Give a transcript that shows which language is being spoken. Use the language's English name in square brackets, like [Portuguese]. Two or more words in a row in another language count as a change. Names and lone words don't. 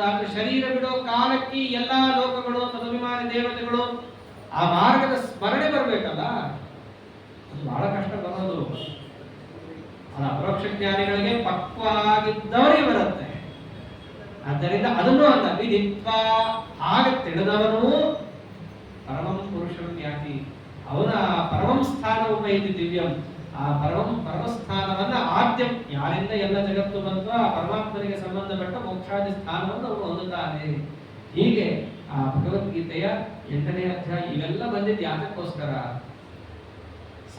[Kannada] ಆದರೆ ಶರೀರ ಬಿಡೋ ಕಾಲಕ್ಕೆ ಎಲ್ಲಾ ಲೋಕಗಳು, ತದಭಿಮಾನಿ ದೇವತೆಗಳು ಆ ಮಾರ್ಗದ ಸ್ಮರಣೆ ಬರಬೇಕಲ್ಲ, ಅದು ಬಹಳ ಕಷ್ಟ ಬರೋದು. ಅದು ಅಪರೋಕ್ಷ ಜ್ಞಾನಿಗಳಿಗೆ ಪಕ್ವ ಆಗಿದ್ದವರಿಗೆ ಬರುತ್ತೆ. ಆದ್ದರಿಂದ ಅದನ್ನು ಅಂತ ವಿದಿತ್ವ, ಹಾಗೆ ತಿಳಿದವನು [Sanskrit] ಪರಮಂ ಪುರುಷಂ ಯಾತಿ, [Kannada] ಅವನ [Sanskrit] ಪರಮಂ ಸ್ಥಾನ ಉಪೈತಿ ದಿವ್ಯಂ, [Kannada] ಆ ಪರಮಸ್ಥಾನವನ್ನ ಆದ್ಯಂ, ಯಾರಿಂದ ಎಲ್ಲ ಜಗತ್ತು ಬಂತು ಆ ಪರಮಾತ್ಮನಿಗೆ ಸಂಬಂಧಪಟ್ಟ ಮೋಕ್ಷಾದಿ ಸ್ಥಾನವನ್ನು ಅವನು ಹೊಂದುತ್ತಾನೆ. ಹೀಗೆ ಆ ಭಗವದ್ಗೀತೆಯ 8ನೇ ಅಧ್ಯಾಯ ಇವೆಲ್ಲ ಬಂದಿದ್ದು ಯಾತಕ್ಕೋಸ್ಕರ?